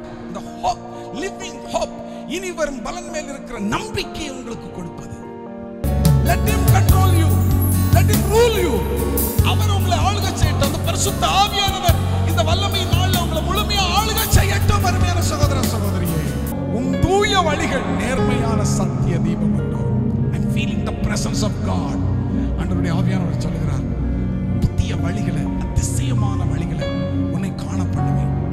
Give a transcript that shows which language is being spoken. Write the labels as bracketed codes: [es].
[ta] இந்த hope, living hope, இனி வரும் பலன் மேல் இருக்கிற நம்பிக்கை உங்களுக்கு கொடுப்பது. [en] Let him control you. Let him rule you. [ta] அவர் உங்களை ஆளுகை செய்யட்டும். அந்த பரிசுத்த ஆவியானவர் இந்த வல்லமை நாளில் உங்களை முழுமையா ஆளுகை செய்யட்டும். அருமையான சகோதர சகோதரியே, உன் தூய வழிகள் நேர்மையான சத்திய தீபம் என்றோம். [en] I'm feeling the presence of God. [ta] ஆண்டவருடைய ஆவியானவர் சொல்லுகிறார், புதிய வழிகளை, அதிசயமான வழிகளை உன்னை காண பண்ணுவேன்.